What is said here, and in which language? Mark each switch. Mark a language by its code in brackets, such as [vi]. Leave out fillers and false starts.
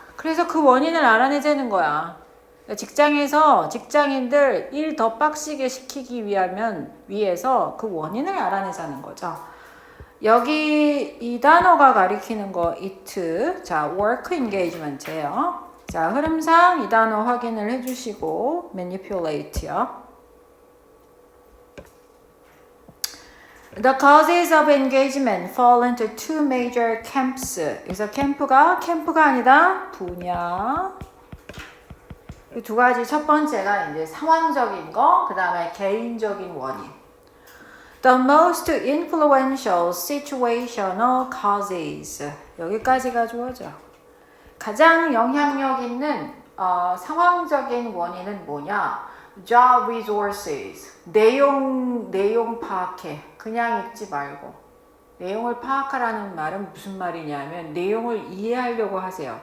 [ko] 그래서 그 원인을 알아내자는 거야. 직장에서 직장인들 일 더 빡시게 시키기 위해서 그 원인을 알아내자는 거죠. 여기 이 단어가 가리키는 거 it, 자 work engagement예요. 자 흐름상 이 단어 확인을 해주시고 manipulate요. [en] The causes of engagement fall into two major camps. [ko] 그래서 캠프가 아니다 분야. 이 두 가지 첫 번째가 이제 상황적인 거, 그 다음에 개인적인 원인. [en] The most influential situational causes. [ko] 여기까지가 좋아져. 가장 영향력 있는 상황적인 원인은 뭐냐? [en] Job resources. [ko] 내용 파악해. 그냥 읽지 말고. 내용을 파악하라는 말은 무슨 말이냐면 내용을 이해하려고 하세요.